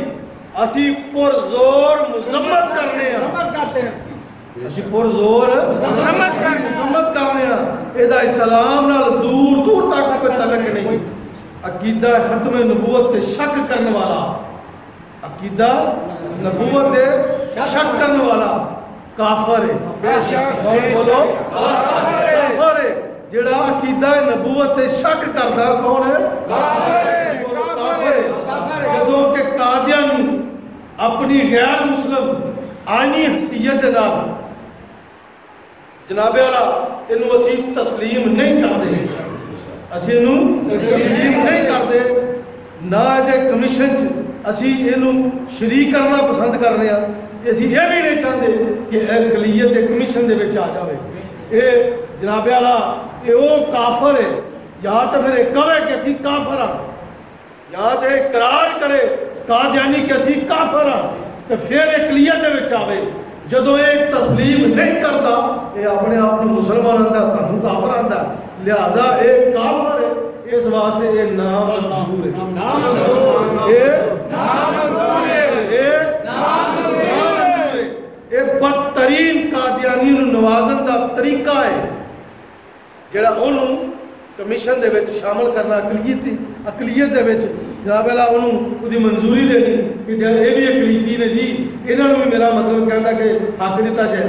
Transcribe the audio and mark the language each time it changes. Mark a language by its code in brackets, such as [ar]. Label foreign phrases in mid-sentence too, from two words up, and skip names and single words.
[pa] اسی پرزور مذمت کرنے ہیں, اسی پرزور مذمت کرنے ہیں, ادا اسلام نال دور دور تک کوئی تعلق نہیں. عقیدہ ختم نبوت تے شک کرنے والا, عقیدہ نبوت تے شک کرنے والا کافر ہے. بولو کافر ہے, جڑا عقیدہ نبوت تے شک کردا کون ہے؟ کافر ہے. جدوں کہ قادیان اپنی غیر مسلم آئینی حیثیت دے نال جناب والا اینو اسی تسلیم نہیں کردے, اسی اینو تسلیم نہیں کردے, نہ دے کمیشن چ اسی اینو شریک کرنا پسند کرنے ہیں. [ur] اسی یہ بھی نہیں چاہتے کہ اقلیت کے کمیشن [pa] دے وچ آ جاوے. [ur] یہ جناب والا یہ وہ کافر ہے, یا تو پھر کہے کہ [pa] اسی کافر ہاں, [ur] یا تو اقرار کرے قادیانی کہ [pa] اسی کافر ہاں, [ur] تو پھر اقلیت [pa] دے وچ آوے. [ur] جدو یہ تسلیم نہیں کرتا یہ اپنے آپ کو مسلمان آندا, [pa] سانو کافر آندا, [ur] لہذا یہ کافر ہے. [pa] اس واسطے یہ نامنظور ہے, یہ نامنظور ہے, یہ بدترین قادیانی نوازن دا طریقہ ہے جڑا انہوں کمیشن دے وچ شامل کرنا اقلیت دے وچ جناب والا انہوں دی منظوری دینی کہ یہ بھی اقلیتی نے جی, انہوں بھی [ur] میرا مطلب کہتا کہ حق دیتا جائے.